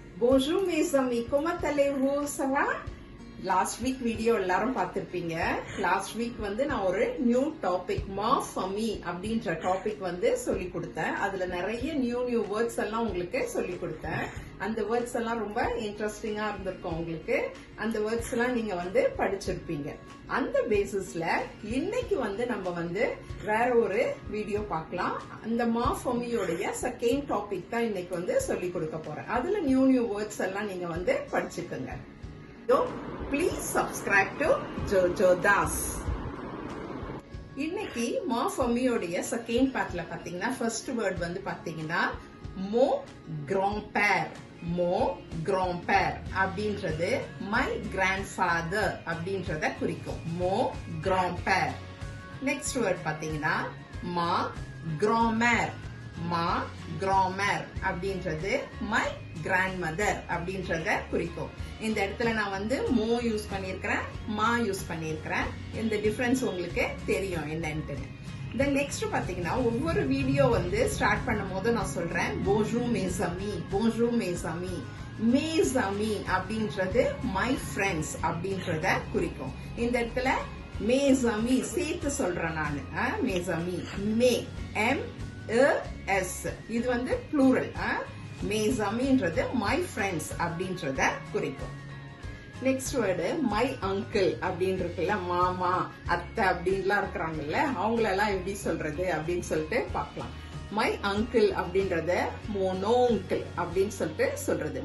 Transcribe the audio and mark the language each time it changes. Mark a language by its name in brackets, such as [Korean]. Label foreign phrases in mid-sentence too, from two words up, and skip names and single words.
[French] Bonjour mes amis, comment allez-vous? Ça va? [English] Last week video [Tamil] எல்லாரும் பார்த்திருப்பீங்க. [English] Last week [Tamil] வந்து நான் ஒரு [English] new topic [Tamil] மாஃபமி அப்படின்ற டாபிக் வந்து சொல்லி கொடுத்தேன். அதுல நிறைய [English] new words [Tamil] எல்லாம் உங்களுக்கு சொல்லி கொடுத்தேன். அந்த வேர்ட்ஸ் எல்லாம் ரொம்ப இன்ட்ரெஸ்டிங்கா இருந்திருக்கும் உங்களுக்கு. அந்த வேர்ட்ஸ் எல்லாம் நீங்க வந்து படிச்சிருப்பீங்க. அந்த பேசிஸ்ல இன்னைக்கு வந்து நம்ம வந்து வேற ஒரு வீடியோ பார்க்கலாம். அந்த மாஃபமியோடைய [English] second topic [Tamil] தான் இன்னைக்கு வந்து சொல்லி கொடுக்க போறேன். அதுல [English] new words [Tamil] எல்லாம் நீங்க வந்து படிச்சுக்கோங்க. [English] So, please subscribe to Jojoe Dasse. [Tamil] இன்னைக்கு மாஃபமியோடைய [English] second part [Tamil] பாத்தீங்கன்னா [English] first word [Tamil] வந்து பாத்தீங்கன்னா [French] mon grand-père. mon grand-père [Tamil] அப்படின்றது [English] my grandfather [Tamil] அப்படின்றத குறிக்கும். [French] mon grand-père. [English] next word [Tamil] பாத்தீங்கன்னா [French] ma grand-mère. ma grand-mère [Tamil] அப்படின்றது [English] my grandmother [Tamil] அப்படின்றத குறிக்கும். இந்த இடத்துல நான் வந்து மோ யூஸ் பண்ணிருக்கிறேன், மா யூஸ் பண்ணிருக்கிறேன். இந்த டிஃபரன்ஸ் உங்களுக்கு தெரியும் என்னன்னு. [English] then next [Tamil] பாத்தீங்கன்னா ஒவ்வொரு வீடியோ வந்து ஸ்டார்ட் பண்ணும் போது நான் சொல்றேன் [French] bonjour mes amis, bonjour mes amis. mes amis [Tamil] அப்படின்றது [English] my friends [Tamil] அப்படின்றத குறிக்கும். இந்த இடத்துல [French] mes amis [Tamil] சேர்த்து சொல்றேன் நானு. [French] mes amis, [Tamil] மே M-E-S இது வந்து ப்ளூரல். [French] mes amis [English] my friends [Tamil] அப்படின்றத குறிக்கும். [English] next word my uncle [Tamil] அப்படின்னு இருக்குல்ல, மாமா அத்தை அப்படின்லாம் இருக்கிறாங்கல்ல, அவங்களெல்லாம் எப்படி சொல்றது அப்படின்னு சொல்லிட்டு பார்க்கலாம். [English] my uncle [Tamil] அப்படின்றத [French] mon oncle [Tamil] அப்படின்னு சொல்லிட்டு சொல்றது.